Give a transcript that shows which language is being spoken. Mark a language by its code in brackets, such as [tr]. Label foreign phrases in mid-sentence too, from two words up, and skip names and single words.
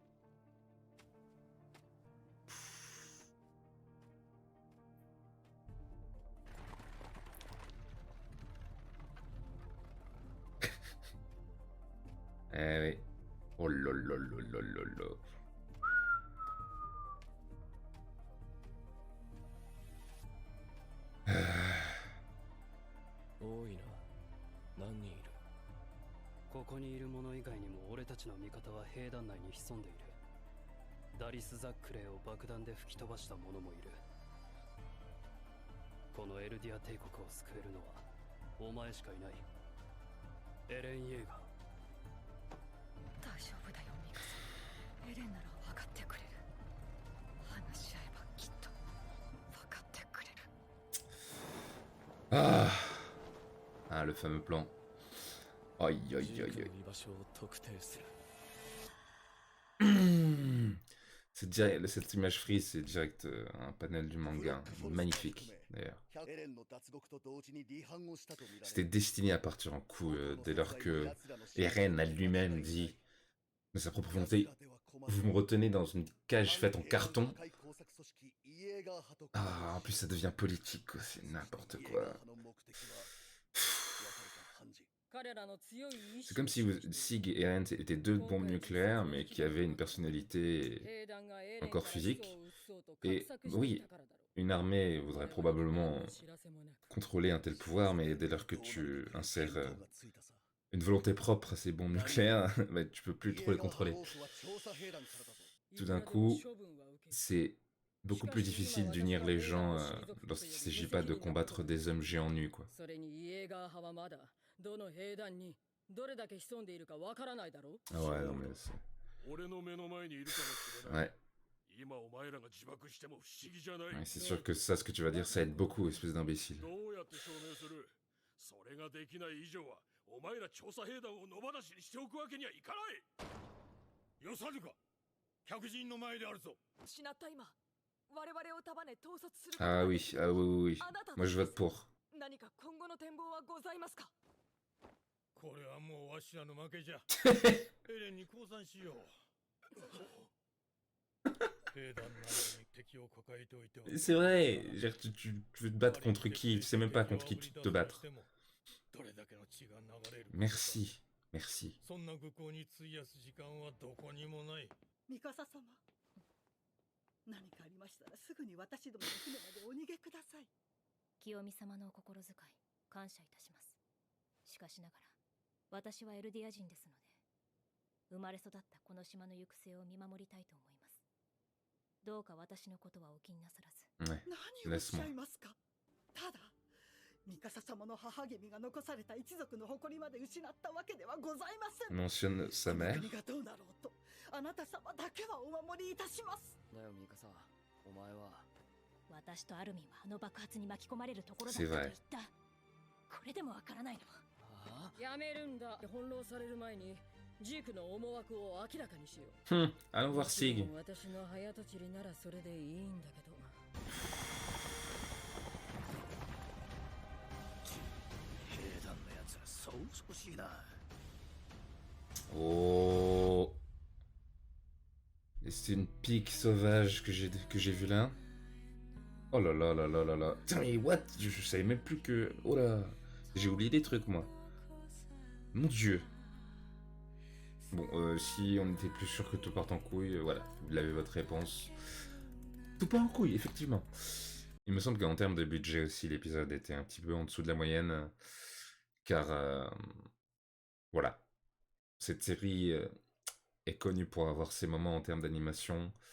[fr] eh oui. Oh là là là là là là. [ja] 多いな。何人いる？ここにいる者以外にも俺たちの味方は兵団内に潜んでいる。ダリス・ザックレイを爆弾で吹き飛ばした者もいる。このエルディア帝国を救えるのはお前しかいない。エレン・イェーガー。大丈夫だよミカサ。エレンなら分かってくれる。話し合えばきっと分かってくれる。 [fr] Ah, ah, le fameux plan. Aïe, aïe, aïe, [ja] ジーク [fr] aïe. [ja] の居場所を特定する。 [fr] Cette image frise, c'est direct un panel du manga. Magnifique, d'ailleurs. [ja] エレンの脱獄と同時に離反をしたと見られ [fr] C'était destiné à partir en couille dès lors que Eren a lui-même dit de sa propre volonté, vous me retenez dans une cage faite en carton. Ah, en plus ça devient politique, quoi, c'est n'importe quoi. [ja] 彼らの強い意 [fr] C'est [ja] 志 [fr] comme si Sig et Eren étaient deux bombes nucléaires, mais qui avaient une personnalité, [ja] 兵団がエレン [fr] encore [ja] から [fr] physique. [ja] 始祖を討そうと [fr] Et [ja] 画策してい [fr] oui, [ja] たからだろう。 [fr] une armée voudrait probablement [ja] 何の知らせもなく [fr] contrôler un tel pouvoir, mais dès lors que tu insères une volonté propre à ces bombes nucléaires, bah, tu peux plus trop les contrôler. Tout d'un coup, c'est beaucoup plus difficile d'unir les gens lorsqu'il ne s'agit pas de combattre des hommes géants nus, quoi. [ja] それにイエーガー派はまだどの兵団にどれだけ潜んでいるかわからないだろう。 [fr] Ah ouais, non mais c'est... [ja] 俺の目の前にいるかもしれない。 [fr] Ouais, [ja] 今お前らが自爆しても不思議じゃない。 [fr] ouais, c'est sûr que ça, ce que tu vas dire, ça aide beaucoup, espèce d'imbécile. [ja] どうやって証明する？それができない以上はお前ら調査兵団を野放しにしておくわけにはいかない。よさぬか。客人の前であるぞ。失った今、我々を束ね統率する。 [fr] Ah oui, ah oui, oui, oui. Moi je vote pour. [ja] 何か今後の展望はございますか？これはもうわしらの負けじゃ。エレンに降参しよう。兵団内に敵を抱えておいては。 [fr] C'est vrai, tu veux te battre contre qui? Tu sais même pas contre qui tu te battre. [ja] どれだけの血が流れるか。 [fr] Merci, merci. [ja] そんな愚行に費やす時間はどこにもない。ミカサ様、何かありましたらすぐに私どもの船までお逃げください。清美様のお心遣い感謝いたします。しかしながら私はエルディア人ですので、生まれ育ったこの島の行く末を見守りたいと思います。どうか私のことはお気になさらず。 [fr] Ouais, [ja] 何をおっしゃ [fr] laisse-moi. [ja] いますか。ただミカサ様の母君が残された一族の誇りまで失ったわけではございません。 [fr] Mentionne sa [ja] この [fr] mère. [ja] 国がどうなろうとあなた様だけはお守りいたします。だよミカサ、お前は私とアルミンはあの爆発に巻き込まれるところだっ [fr] C'est [ja] たと [fr] vrai. [ja] 言った。これでもわからないの。やめるんだ。翻弄される前にジークの思惑を明らかにしよう。 [fr] Allons voir Sig. [ja] 私の早とちりならそれでいいんだけど。兵団のやつらそう少しいな。 [fr] Oh. Et c'est une pique sauvage que j'ai vu là. Oh là là là là là là. Putain mais what? Je savais même plus que... Oh là. J'ai oublié des trucs moi. Mon dieu. Bon, si on était plus sûr que tout parte en couille, voilà, vous l'avez votre réponse. Tout part en couille, effectivement. Il me semble qu'en termes de budget aussi, l'épisode était un petit peu en dessous de la moyenne, car voilà, cette série est connue pour avoir ses moments en termes d'animation.